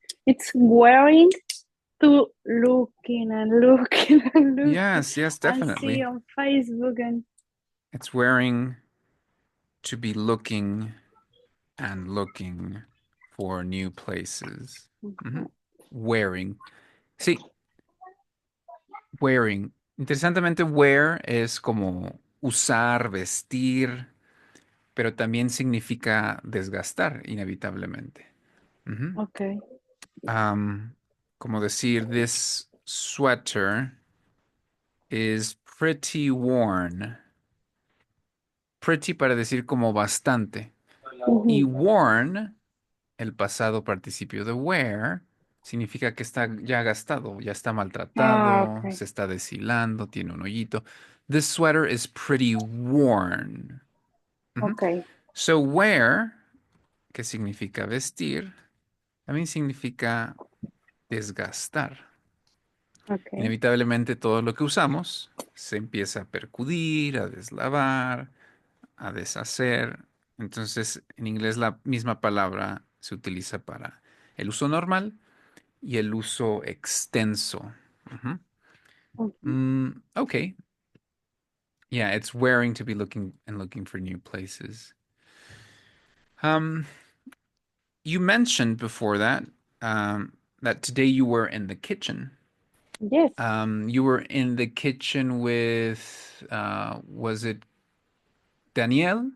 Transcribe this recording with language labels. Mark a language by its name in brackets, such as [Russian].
[English] It's wearing to looking and looking and looking Yes, yes, and see definitely. on Facebook and It's wearing to be looking and looking for new places. Mhm. Wearing. Sí, wearing. [Spanish] Interesantemente, wear es como usar, vestir, pero también significa desgastar, inevitablemente. Ujú. [English] okay. [Spanish] Como decir, [English] this sweater is pretty worn. [Spanish] Pretty para decir como bastante. Y Mhm. worn, el pasado participio de wear, significa que está ya gastado, ya está Ah, maltratado, [English] okay. [Spanish] se está deshilando, tiene un hoyito. [English] This sweater is pretty worn. Ujú. Okay. [Spanish] So wear, que significa vestir, también significa desgastar. [English] Okay. [Spanish] Inevitablemente todo lo que usamos se empieza a percudir, a deslavar, a deshacer. Entonces, en inglés la misma palabra se utiliza para el uso normal y el uso extenso. Ujú. Mhm. [English] Okay. Yeah, it's wearing to be looking for new places. Um, you mentioned before that that today you were in the kitchen. Yes. You were in the kitchen with was it Danielle?